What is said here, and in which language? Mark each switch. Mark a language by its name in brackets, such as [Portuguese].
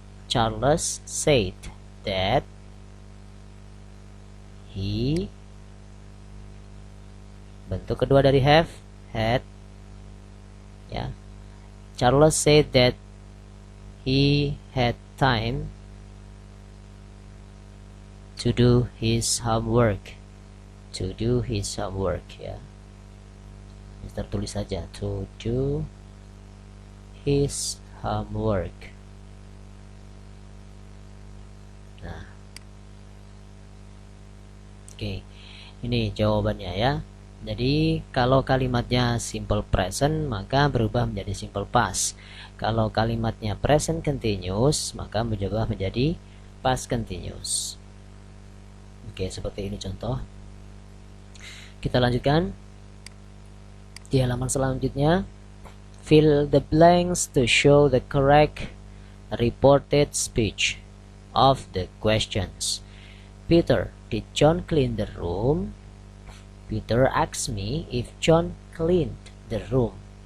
[English] Charles said that he, [Indonesian] bentuk kedua dari [English] have, had, ya. Charles said that he had time to do his homework. To do his homework, ya. [Indonesian] Mister tulis saja [English] to do his homework. [Indonesian] Nah, oke, ini jawabannya ya. Jadi kalau kalimatnya simple present maka berubah menjadi simple past. Kalau kalimatnya present continuous maka berubah menjadi past continuous. Oke, seperti ini contoh. Kita lanjutkan di halaman selanjutnya. [English] Fill the blanks to show the correct reported speech of the questions. Peter, did John clean the room? Peter asked me if John cleaned the room.